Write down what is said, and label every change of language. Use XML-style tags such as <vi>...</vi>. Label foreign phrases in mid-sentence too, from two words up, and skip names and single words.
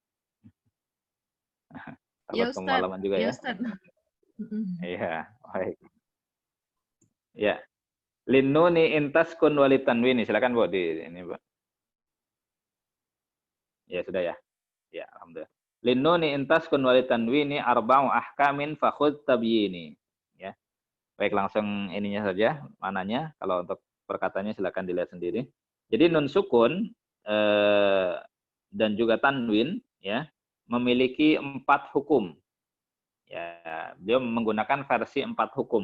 <id>Ya Takut Ustaz, kemalaman juga ya ya. Ustaz. Iya, baik. Ya.</id> <ar>للنون إن تسكن وللتنوين.</ar> <id>Silakan Bu di ini, Bu. Ya sudah ya. Ya, alhamdulillah.</id> <ar>للنون إن تسكن وللتنوين أربع أحكام فخذ تبييني.</ar> <id>Ya. Baik, langsung ininya saja mananya. Kalau untuk perkataannya silakan dilihat sendiri. Jadi nun sukun dan juga tanwin ya memiliki 4 hukum. Ya, beliau menggunakan versi 4 hukum.</id>